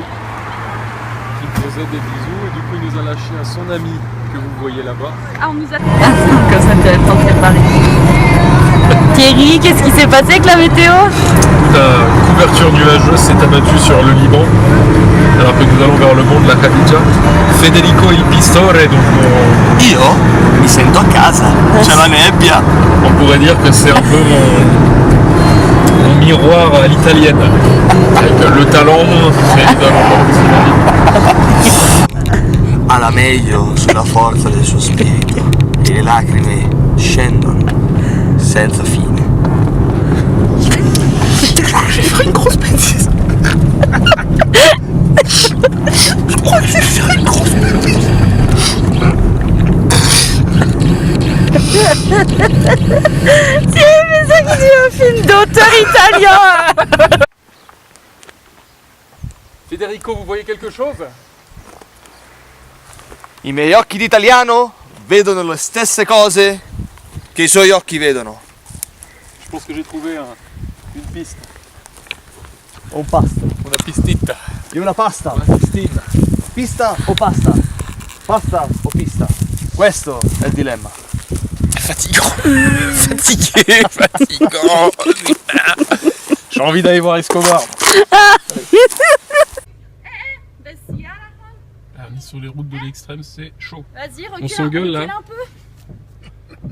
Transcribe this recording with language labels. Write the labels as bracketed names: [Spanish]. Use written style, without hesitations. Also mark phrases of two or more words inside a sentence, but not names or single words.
[French] Et du coup il nous a lâché à son ami que vous voyez là-bas. Ah on nous a... Comme ça tu as le temps de préparer. Thierry, qu'est-ce qui s'est passé avec la météo? La couverture nuageuse s'est abattue sur le Liban, alors que nous allons vers le mont de la Khadija. [Italian] Federico il Pistore, donc Io mi sento a casa, c'è la nebbia. [French] on pourrait dire que c'est un peu mon miroir à l'italienne, avec le talent, mais évidemment [Italian] Alla meglio sulla forza del suo spirito e le lacrime scendono senza fine. [French] J'ai fait une grosse bêtise. Je crois que j'ai fait une grosse bêtise. C'est ça qui dit un film d'auteur italien. Federico, vous voyez quelque chose? [Italian] I miei occhi d'italiano vedono le stesse cose che i suoi occhi vedono. [French] Je pense que j'ai trouvé une piste. [Italian] Un pasto. Una pistita. Di una pasta. Una pistina. Pista o pasta? Pasta o pista? Questo è il dilemma. [French] Fatigant. Fatigué, fatigant. J'ai envie d'aller voir Escobar. Ah, on est sur les routes de l'extrême, c'est chaud. Vas-y, recule. On s'engueule là. Un peu.